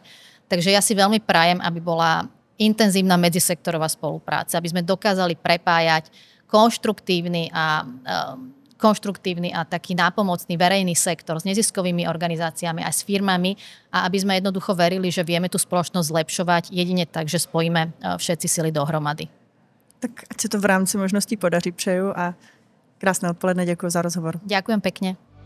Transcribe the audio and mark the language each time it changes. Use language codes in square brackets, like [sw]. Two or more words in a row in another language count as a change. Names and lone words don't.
[sk] Takže ja si veľmi prajem, aby bola intenzívna medzisektorová spolupráca, aby sme dokázali prepájať konštruktívny a taký nápomocný verejný sektor s neziskovými organizáciami a s firmami a aby sme jednoducho verili, že vieme tú spoločnosť zlepšovať jedine tak, že spojíme všetci sily dohromady. [cs] Tak ať se to v rámci možností podaří, přeju a krásné odpoledne, děkuji za rozhovor. [sk] Ďakujem pekne.